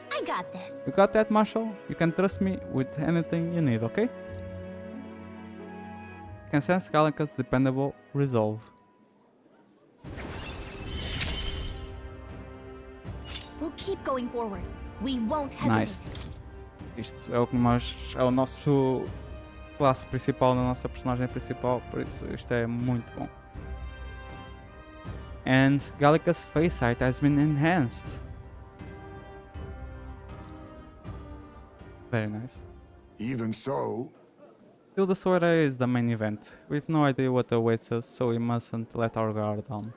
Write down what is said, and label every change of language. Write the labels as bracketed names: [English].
[English] I got this. You got that, Marshall? You can trust me with anything you need, okay? I can sense Galactic's dependable resolve. We'll keep going forward. We won't hesitate. Nice. [Portuguese] Isto é o que é o nosso classe principal, da nossa personagem principal, por isso isto é muito bom. [English] And Galactic's face sight has been enhanced. Very nice. Even so, Still, the soiree is the main event. We've no idea what awaits us, so we mustn't let our guard down.